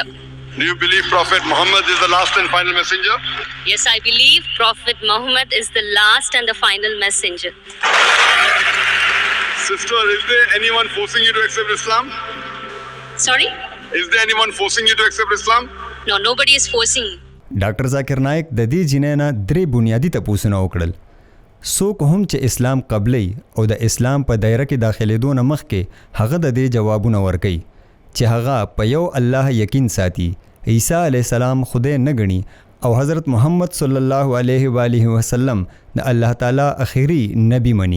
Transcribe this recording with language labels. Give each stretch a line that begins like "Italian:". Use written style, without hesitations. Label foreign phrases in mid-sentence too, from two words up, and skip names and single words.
English: Do you believe Prophet Muhammad is the last and final messenger? Yes, I believe Prophet Muhammad is the last and the final messenger. Sister, is there anyone forcing you to accept Islam? Sorry? Is there anyone forcing you to accept Islam? No, nobody is forcing me.
Pashto: ډاکټر ذاکر نایک د دې جنې نه 3 بنیادي تپوسونه وکړل. څوک هم چې اسلام قبلی او د اسلام په دایره کې داخلېدو نه مخکې هغه د دې جوابونه ورکوي چې هغه په یو الله یقین ساتي، عیسی
Arabic: علیه السلام
Pashto: خدای نه ګڼي او حضرت محمد
Arabic: صلی الله علیه و آله وسلم
Pashto: د الله تعالی آخری نبی مني.